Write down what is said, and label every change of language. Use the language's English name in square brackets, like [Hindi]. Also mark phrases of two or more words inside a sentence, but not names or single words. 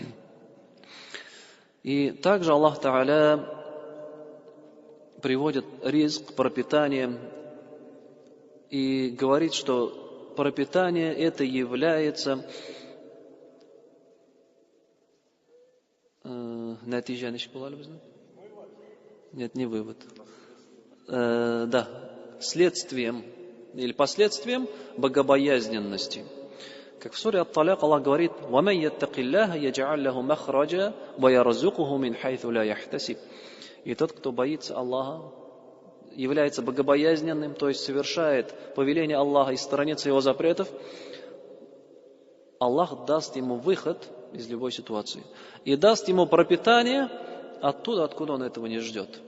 [Russian] И также Аллах Тааля приводит ризк, пропитание, и говорит, что пропитание это является нет, не вывод. Следствием или последствием богобоязненности. Как в суре Ат-Таляк Аллах говорит: [Arabic] وَمَنْ يَتَّقِ اللَّهَ يَجْعَلْ لَهُ مَخْرَجًا وَيَرْزُقْهُ مِنْ حَيْثُ لَا يَحْتَسِبُ. [Russian] И тот, кто боится Аллаха, является богобоязненным, то есть совершает повеление Аллаха и сторонится его запретов, Аллах даст ему выход из любой ситуации и даст ему пропитание оттуда, откуда он этого не ждет.